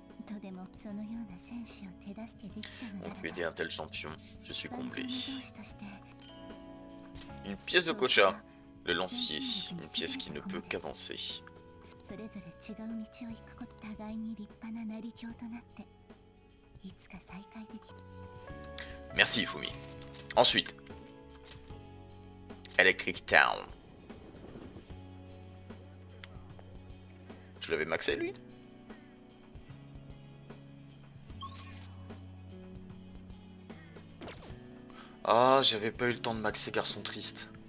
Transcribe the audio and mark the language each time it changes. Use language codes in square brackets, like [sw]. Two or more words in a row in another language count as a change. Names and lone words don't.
[ja] とでもそのような戦士を手助けできたの [fr] On [ja] な [fr] peut [ja] ら [fr] aider un tel champion. Je suis [ja] 万 [fr] comblé. [ja] 人の同志として [fr] Une pièce de Kocha. Le lancier. Une pièce qui ne peut qu'avancer. [ja] それぞれ違う道を行くこと互いに立派な成教となっていつか再会でき [fr] Merci, Fumi. Ensuite. Electric Town. Je l'avais maxé, lui? Ah, j'avais pas eu le temps de maxer Garçon Triste.